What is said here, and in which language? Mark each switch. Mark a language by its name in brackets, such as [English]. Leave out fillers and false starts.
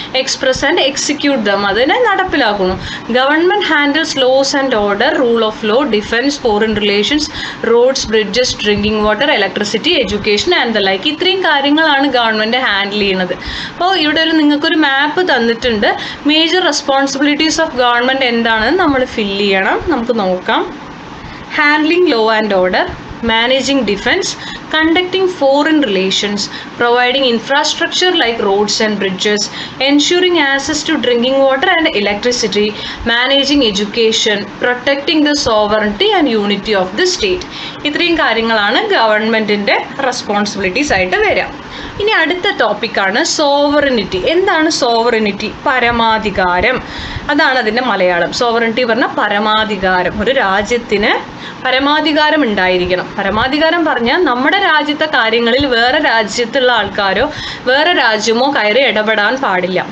[English] express and execute them, [Malayalam] അതിനെ നടപ്പിലാക്കുന്നു. [English] Government handles laws and order, rule of law, defence, foreign relations, roads, bridges, drinking water, electricity, education and the like. [Malayalam] ഇത്രയും കാര്യങ്ങളാണ് government handle ചെയ്യുന്നത്. അപ്പോൾ ഇവിടെ നിങ്ങൾക്കൊരു മാപ്പ് തന്നിട്ടുണ്ട്. [English] major responsibilities of government [Malayalam] എന്താണെന്ന് നമ്മൾ ഫില്ല് ചെയ്യണം. നമുക്ക് നോക്കാം. [English] Handling law and order, managing defense, conducting foreign relations, providing infrastructure like roads and bridges, ensuring access to drinking water and electricity, managing education, protecting the sovereignty and unity of the state. [Malayalam] ഇത്രയും കാര്യങ്ങളാണ് ഗവൺമെൻറ്റിൻ്റെ responsibilities ആയിട്ട് വരിക. ഇനി അടുത്ത ടോപ്പിക്കാണ് sovereignty. എന്താണ് sovereignty? പരമാധികാരം. അതാണ് അതിൻ്റെ മലയാളം. സോവറിനിറ്റി പറഞ്ഞാൽ പരമാധികാരം. ഒരു രാജ്യത്തിന് പരമാധികാരം ഉണ്ടായിരിക്കണം. പരമാധികാരം പറഞ്ഞാൽ നമ്മുടെ രാജ്യത്തെ കാര്യങ്ങളിൽ വേറെ രാജ്യത്തുള്ള ആൾക്കാരോ വേറെ രാജ്യമോ കയറി ഇടപെടാൻ പാടില്ല.